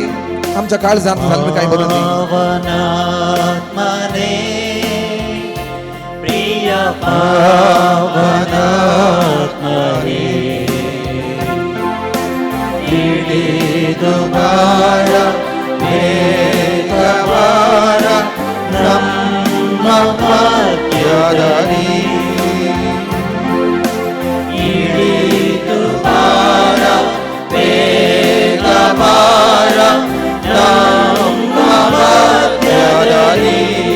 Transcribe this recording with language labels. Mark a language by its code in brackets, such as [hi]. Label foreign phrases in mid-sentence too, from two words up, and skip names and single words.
[kok] आमच्या काळजांत जाल्लें काय भरून दी. [kn] ಪಾವನಾತ್ಮನೆ ಪ್ರಿಯ ಪಾವನಾತ್ಮನೆ ಇಳಿದು ಬಾರಾ, ಬೇಗಬಾರ ನಮ್ಮ ಮಧ್ಯದಲ್ಲಿ. ಇಳಿದು ಬಾರ, ಬೇಗಬಾರ ನಮ್ಮ ಮಧ್ಯದಲ್ಲಿ.